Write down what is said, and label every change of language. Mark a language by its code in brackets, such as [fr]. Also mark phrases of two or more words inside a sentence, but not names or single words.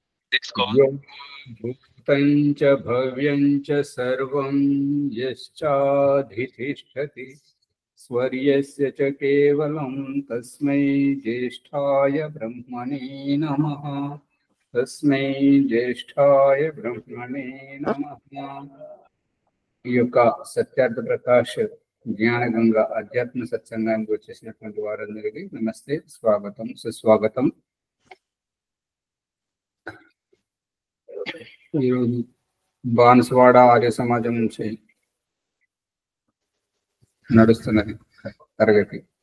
[sa] यं भूतं च भव्यं च सर्वं यश्चाधितिष्ठति स्वर्यस्य च केवलं तस्मै ज्येष्ठाय ब्रह्मणे नमः। तस्मै ज्येष्ठाय ब्रह्मणे नमः। [te] ఈ యొక్క సత్యార్థ ప్రకాష్ జ్ఞాన గంగ అధ్యాత్మ సత్సంగానికి వచ్చేసినటువంటి వారందరికీ నమస్తే, స్వాగతం, సుస్వాగతం. ఈరోజు బాన్స్వాడ ఆర్య సమాజం నుంచి నడుస్తున్నది తరగతి.